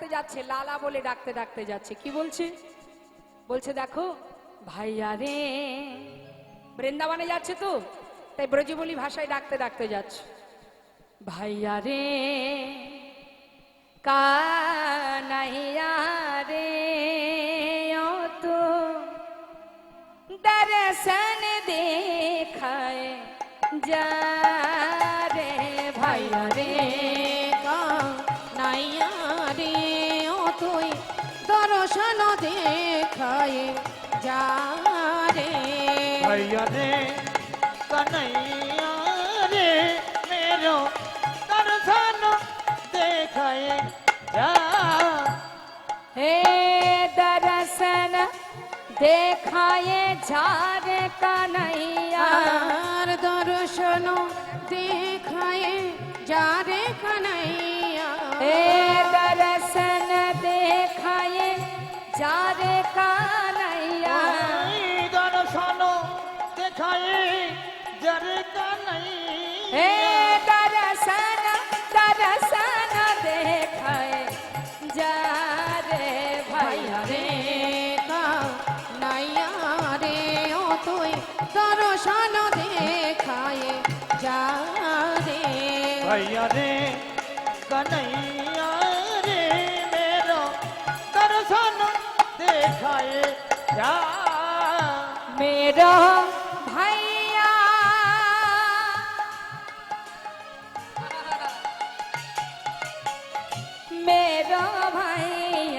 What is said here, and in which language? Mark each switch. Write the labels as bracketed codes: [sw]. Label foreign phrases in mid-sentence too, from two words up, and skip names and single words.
[bn] যাচ্ছে লালা বলে ডাকতে ডাকতে যাচ্ছে কি বলছে বলছে দেখো ভাইয়া রে বৃন্দাবনে যাচ্ছে তো তাই ব্রজবলি ভাষায় ডাকতে ডাকতে যাচ্ছে ভাইয়া রে কানাইয়া রে ও তো [hi] दर्शन देखाए जा रे भाइया रे [bn] নাইয়া রে ও তুই দর্শন দেখায় যা রে [hi] भैया रे कन्हैया रे मेरो दर्शन देखाए जा हे दर्शन देखाए जा रे कन्हैया [bn] আর দর্শন দেখায় যা রে কানাইয়া [hi] हे दर्शन देखाए जा रे कन्हैया दर्शन देखाए जरे कन्हैया हे दर्शन दर्शन देखाए जा रे भाइया रे [bn] নাইয়া রে ও তুই দর্শন দেখায় যা রে [hi] भैया रे कन्हैया रे मेरो दर्शन देखाए जा मेरा भैया मेरा भैया